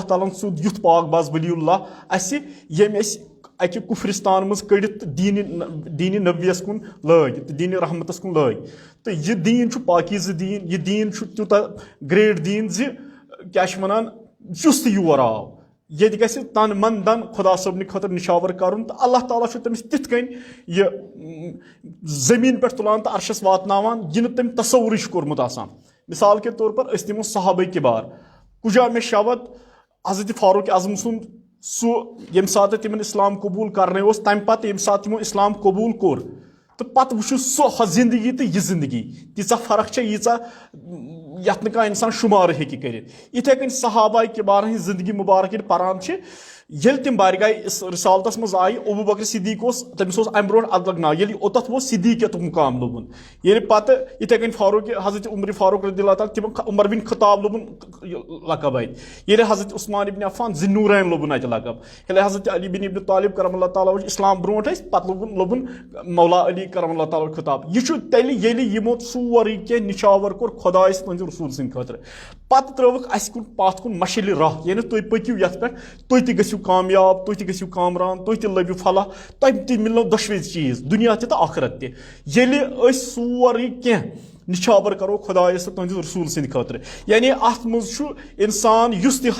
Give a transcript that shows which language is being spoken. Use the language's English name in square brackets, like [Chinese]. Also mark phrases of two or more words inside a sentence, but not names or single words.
[Kashmiri] تعالیٰ ہن سیوٗد یُتھ پاک باز ولی اللہ اَسہِ ییٚمۍ أسۍ اکہِ کُفرستان منٛز کٔڑِتھ تہٕ دیٖنہِ نبیَس کُن لٲگۍ تہٕ دیٖنہِ رحمتس کُن لٲگۍ تہٕ یہِ دیٖن چھُ پاکیٖزٕ دیٖن یہِ دیٖن چھُ تیوٗتاہ گریٹ دیٖن زِ کیاہ چھِ ونان یُس تہِ یور آو ییٚتہِ گژھِ تن من دن خۄدا صٲبنہِ خٲطرٕ نِشاور کرُن تہٕ اللہ تعالیٰ چھُ تٔمِس تِتھ کٔنۍ یہِ زٔمیٖن پٮ۪ٹھ تُلان تہٕ عرشس واتناوان یہِ نہٕ تٔمۍ تصوُرٕے چھُ کوٚرمُت آسان. [Urdu] مثال کے طور پر [Kashmiri] أسۍ نِمو صحابہ کِبار کُجا مےٚ شاوت حضرت فاروق اعظم سُنٛد سُہ ییٚمہِ ساتہٕ تِمن اسلام قبوٗل کرنے اوس تمہِ پتہٕ ییٚمہِ ساتہٕ تِمو اسلام قبوٗل کوٚر تہٕ پتہٕ وٕچھو سۄ زندگی تہٕ یہِ زندگی تیٖژاہ فرق چھےٚ ییٖژاہ یتھ نہٕ کانٛہہ انسان شُمارٕ ہیٚکہِ کٔرِتھ. یِتھے کٔنۍ صحابہ کِبارن ہٕنٛز زندگی مُبارک ییٚلہِ پران چھِ ییٚلہِ تِم بارگاہ رسالتس منٛز آیہِ ابوٗ بکر صدیٖق اوس تٔمِس اوس امہِ برونٛٹھ ادلک ناو ییٚلہِ اوٚتتھ ووت صدیٖقیتُک مُقام لوٚبُن ییٚلہِ پتہٕ یِتھے کٔنۍ فاروق حضرت عمر فاروق [Arabic] رضی اللہ تعالیٰ [Kashmiri] تِمن عمر بن خطاب لوٚبُن لقب اتہِ ییٚلہِ حضرت عثمان ابن عفان ذی نوٗرین لوٚبُن اتہِ لقب ییٚلہِ حضرت علی بن ابن طالب [Arabic] کرم اللہ تعالیٰ [Kashmiri] اسلام برونٛٹھ ٲسۍ پتہٕ لوٚبُن مولا علی [Arabic] کرم اللہ تعالیٰ [Kashmiri] خطاب. یہِ چھُ تیٚلہِ ییٚلہِ یِمو سورُے کینٛہہ نِشاور کوٚر خۄدایس تُہنٛدِ رسوٗل سٕنٛدِ خٲطرٕ پتہٕ ترٲوٕکھ اسہِ کُن پتھ کُن مشِلہِ راہ یعنی تُہۍ پٔکِو یتھ پٮ۪ٹھ تُہۍ تہِ گٔژھِو کامیاب تُہۍ تہِ گٔژھِو کامران تُہۍ تہِ لٔبِو فلاح تۄہہِ تہِ مِلنو دۄشوٕے چیٖز دُنیا تہِ تہٕ آخرت تہِ ییٚلہِ أسۍ سورُے کینٛہہ نِشاور کرو خۄدایس تہٕ تُہنٛدِس رسوٗل سٕنٛدِ خٲطرٕ یعنی اتھ منٛز چھُ انسان یُس تہِ